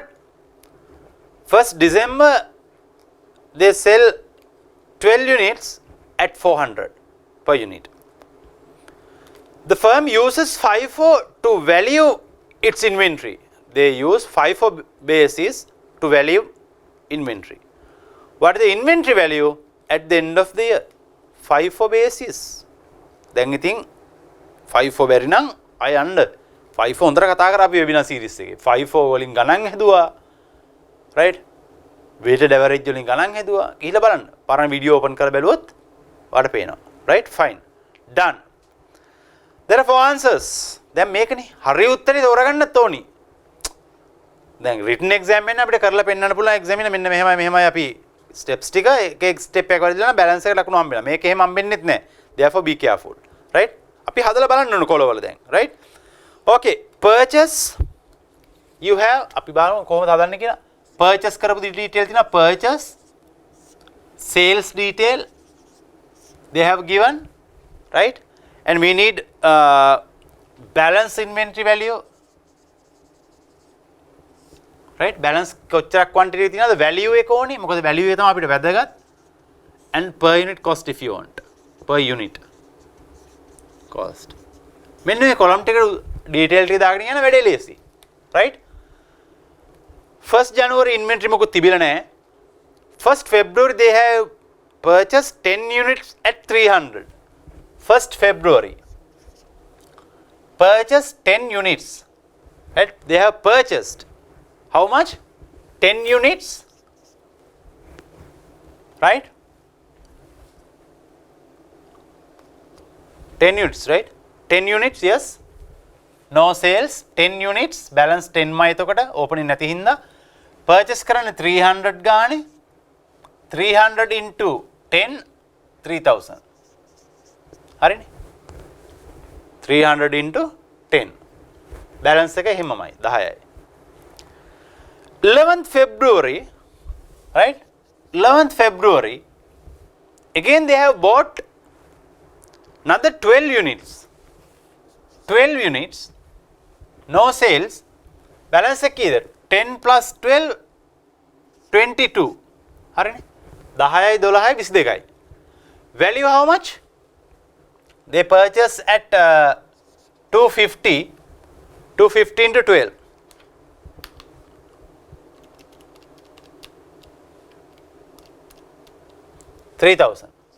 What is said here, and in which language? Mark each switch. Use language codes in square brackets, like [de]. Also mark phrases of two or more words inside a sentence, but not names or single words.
[en] 1st December, they sell 12 units at 400 per unit. The firm uses FIFO to value its inventory. They use FIFO basis to value inventory. What is the inventory value at the end of the year? FIFO basis. [si] දැන් ඉතින් FIFO බැරි නම් අය යන්න FIFO හොඳට කතා කරා අපි [en] webinar series [si] එකේ. FIFO වලින් ගණන් හැදුවා. right? [en] weighted average [si] වලින් ගණන් හැදුවා. ගිහිල්ලා බලන්න. පරණ [en] video open [si] කරලා බැලුවොත් ඔයාලට පේනවා. [en] right? fine. done. there are four answers. [si] දැන් මේකනේ හරි උත්තරේ තෝරගන්නත් ඕනි. දැන් [en] written exam [si] එකෙන් අපිට කරලා පෙන්නන්න පුළුවන් exam එක මෙන්න මෙහෙමයි අපි steps ටික එක step එකක් වලදී balance එක ලකුණු හම්බෙනවා. මේක එහෙම හම්බෙන්නෙත් නැහැ. [en] therefore be careful. right? [si] අපි හදලා බලන්න ඕන කොලවල දැන්. [en] right? okay, purchase you have [si] අපි බලමු කොහොමද හදන්නේ කියලා. purchase කරපු detail තියෙනවා. [en] purchase sales detail they have given, right? and we need balance inventory value, right? [si] balance කොච්චරක් quantity තියෙනවද value එක ඕනේ. මොකද value එක තමයි අපිට වැදගත්. [en] and per unit cost if you want. per unit cost. [si] මෙන්න මේ column එකට detail ටික දාගෙන යන වැඩේ ලේසි. [en] right? [si] 1st January inventory මොකුත් තිබිලා නැහැ. [en] 1st February they have purchased 10 units at 300. 1st February purchased 10 units, right? they have purchased how much? 10 units, right? 10 units, right? 10 units, yes. no sales, 10 units, balance 10 [si] මයි එතකොට opening නැති හින්දා purchase කරන්නේ 300 ගානේ. [en] 300 into 10 3000. [si] හරිනේ? 300 into 10. balance එක එහෙමමයි 10යි. [en] 11th February, right? 11th February, again they have bought another 12 units. 12 units, no sales, balance [si] එක කීයද? [en] 10 plus 12 22. [si] හරිනේ? 10යි 12යි 22යි. [en] value how much? they purchase at 250 into 12. 3,000.